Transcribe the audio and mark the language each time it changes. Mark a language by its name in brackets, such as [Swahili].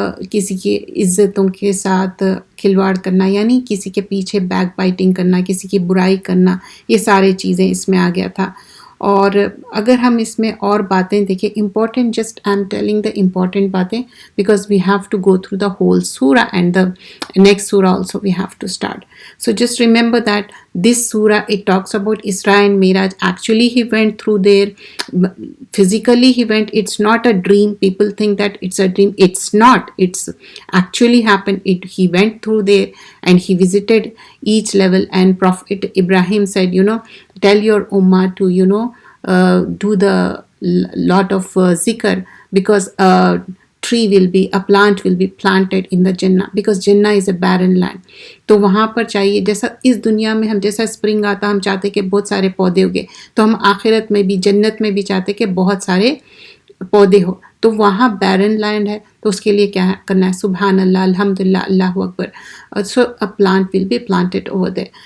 [Urdu] کسی کی عزتوں کے ساتھ کھلواڑ کرنا، یعنی کسی کے پیچھے بیک بائٹنگ کرنا، کسی کی برائی کرنا، یہ سارے چیزیں اس میں آ گیا تھا۔ اور اگر ہم اس میں اور باتیں دیکھیں important, [English] Just I am telling the important باتیں because we have to go through the whole سورہ and the next سورہ also we have to start. So just remember that this surah, it talks about Isra and Miraj. Actually he went through there, physically he went. It's not a dream. People think that it's a dream. It's not. It's actually happened. He went through there and he visited each level, and Prophet Ibrahim said, tell your ummah to do the lot of zikr, because a plant will be planted in the Jannah, because Jannah is a barren land. [Urdu] تو وہاں پر چاہیے جیسا اس دنیا میں ہم جیسا spring آتا ہم چاہتے کہ بہت سارے پودے اگے، تو ہم آخرت میں بھی جنت میں بھی چاہتے کہ بہت سارے پودے ہو. تو وہاں بیرن لینڈ ہے، تو اس کے لیے کیا کرنا ہے؟ سبحان اللہ، الحمدللہ، اللہ اکبر. [English] So a plant will be planted over there.